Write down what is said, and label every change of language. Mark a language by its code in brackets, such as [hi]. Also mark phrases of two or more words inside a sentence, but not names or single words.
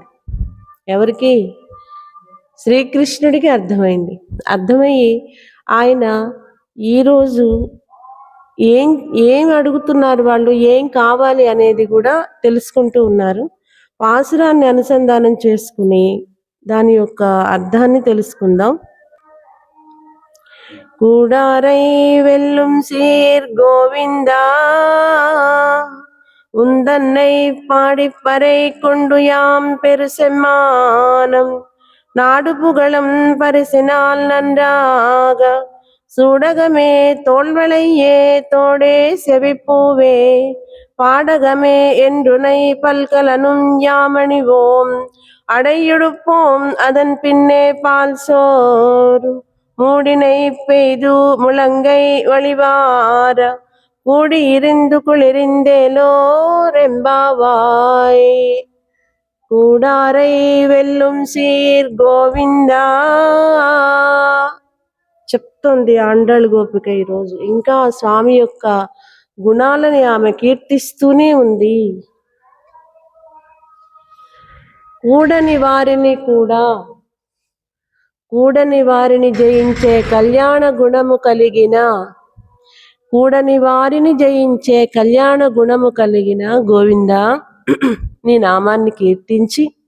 [te] ఎవరికి? శ్రీకృష్ణుడికి అర్థమైంది. అర్థమయ్యి ఆయన ఈరోజు ఏం అడుగుతున్నారు, వాళ్ళు ఏం కావాలి అనేది కూడా తెలుసుకుంటూ ఉన్నారు. పాసురాన్ని అనుసంధానం చేసుకుని దాని యొక్క అర్థాన్ని తెలుసుకుందాం. [ta] கூடாரை வெல்லும் சீர் கோவிந்தா உந்தன்னை பாடிப்பறை கொண்டு யாம் பெருசெம்மானம் நாடு புகழும் பரிசினால் நன்றாக சூடகமே தோள்வளையே தோடே செவிப்பூவே பாடகமே என்றுனை பல்கலனும் யாமணிவோம் அடையெடுப்போம் அதன் பின்னே பால் சோறு மூடினை பெய்து முழங்கை வழிவார கூடியிருந்து குளிரிந்தேலோரெம்பாவாய். கூடாரை வெல்லும் சீர் கோவிந்தா [te] చెప్తోంది ఆండాళ్ గోపిక ఈరోజు. ఇంకా స్వామి యొక్క గుణాలని ఆమె కీర్తిస్తూనే ఉంది. కూడని వారిని జయించే కళ్యాణ గుణము కలిగిన గోవింద నీ నామాన్ని కీర్తించి